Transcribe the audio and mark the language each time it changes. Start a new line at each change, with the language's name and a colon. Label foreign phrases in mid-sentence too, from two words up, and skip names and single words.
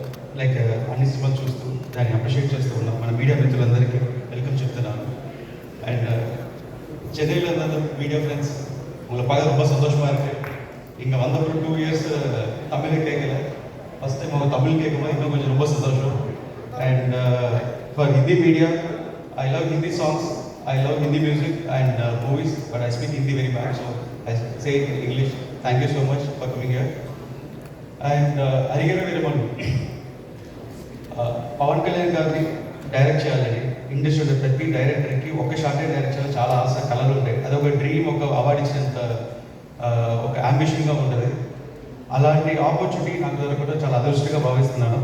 Telugu: లైక్ అన్ని సినిమాలు చూస్తూ దాన్ని అప్రిషియేట్ చేస్తూ ఉన్నాం. మన మీడియా మిత్రులందరికీ వెల్కమ్ చెప్తున్నాను.
Tamil: అండ్ சென்னையில் இருந்த
English: media friends
Tamil: உங்களை பார்க்க ரொம்ப சந்தோஷமாக இருக்குது. இங்கே வந்த ஒரு 2 இயர்ஸ் தமிழை கேட்கல,
English: first time
Tamil: அவங்க தமிழ் கேட்கும்போது இன்னும் கொஞ்சம் ரொம்ப சந்தோஷம்.
English: And for Hindi media, I love Hindi songs, I love Hindi music and movies, but I speak Hindi very bad, so I say it in English. Thank you so much for coming here.
Telugu: And Arigara Veeramallu, పవన్ కళ్యాణ్ గారిని డైరెక్ట్ చేయాలని ఇండస్ట్రీలో ప్రతి డైరెక్టర్కి ఒక షార్టే డైరెక్ట్ చేయాలని చాలా ఆశ, కళలు ఉంటాయి. అదొక డ్రీమ్, ఒక అవార్డు ఇచ్చినంత ఒక అంబిషన్గా ఉంటుంది. అలాంటి ఆపర్చునిటీ నాకు దొరకడం చాలా అదృష్టంగా భావిస్తున్నాను.